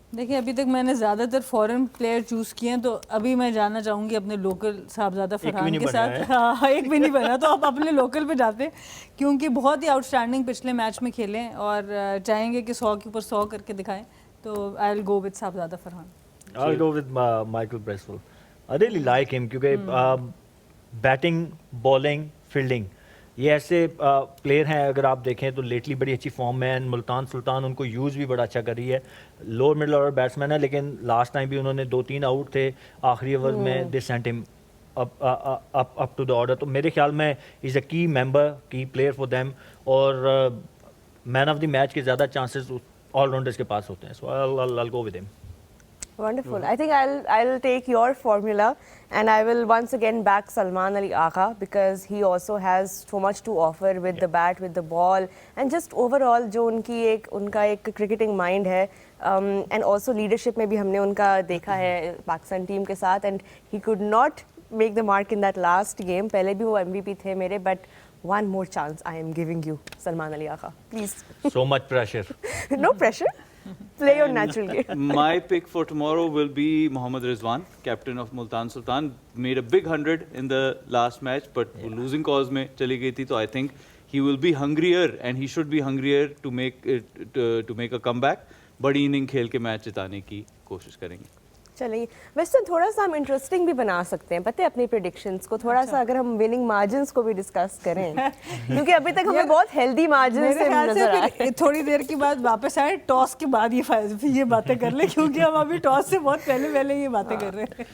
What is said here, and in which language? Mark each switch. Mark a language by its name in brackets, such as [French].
[Urdu] دیکھیں, ابھی تک میں نے زیادہ تر فورن پلیئر چوز کیے ہیں, تو ابھی میں جانا چاہوں گی اپنے لوکل صاحبزادہ فرحان کے ساتھ. ہاں, ایک بھی نہیں بنا, تو آپ اپنے لوکل پہ جاتے ہیں کیونکہ بہت ہی آؤٹ اسٹینڈنگ پچھلے میچ میں کھیلیں اور چاہیں گے کہ 100 کے اوپر 100 کر کے دکھائیں. [English] تو I will go with Sahibzada Farhan. I'll go with Michael Bresswell. I really like him [Urdu] کیونکہ بیٹنگ, بالنگ, فیلڈنگ یہ ایسے پلیئر ہیں اگر آپ دیکھیں تو لیٹلی بڑی اچھی فارم میں. ملتان سلطان ان کو یوز بھی بڑا اچھا کر رہی ہے. لوور مڈل آرڈر بیٹسمین ہے, لیکن لاسٹ ٹائم بھی انہوں نے 2-3 آؤٹ تھے آخری اوور میں. [English] They sent him up to the order. [Urdu] تو میرے خیال میں [English] is a key member, key player for them, [Urdu] اور مین آف دی میچ کے زیادہ چانسز آل راؤنڈرز کے پاس ہوتے ہیں. سو [English] I'll go with him. Wonderful. I think I'll take your formula and I will once again back Salman Ali Agha because he also has so much to offer with the bat, with the ball, and just overall [Urdu] جو انکا ایک cricketing mind ہے, [English] and also leadership [Urdu] میں بھی ہم نے انکا دیکھا ہے پاکستان ٹیم کے ساتھ, [English] and he could not make the mark in that last game. [Urdu] پہلے بھی وہ MVP تھے میرے, [English] but one more chance I am giving you, Salman Ali Agha. Please. So much pressure. No pressure. Play your natural game. My pick for tomorrow will be Mohammad Rizwan, captain of Multan Sultan. Made a big 100 in the last match, but [Urdu] وہ losing cause میں چلی گئی تھی. [English] تو I think he will be hungrier and he should be hungrier to make a comeback. [Urdu] بڑی inning کھیل کے match جتانے کی کوشش کریں گے. چلیے, ویسے تھوڑا سا ہم انٹرسٹنگ بھی بنا سکتے ہیں, پتہ ہے اپنی پریڈکشنز کو تھوڑا سا, اگر ہم وننگ مارجنز کو بھی ڈسکس کریں, کیونکہ ابھی تک ہمیں بہت ہیلدی مارجن سے نظر آ رہے ہیں. تھوڑی دیر کے بعد واپس آئے, ٹاس کے بعد یہ باتیں کر لیں, کیونکہ ہم ابھی ٹاس سے بہت پہلے یہ باتیں کر رہے ہیں.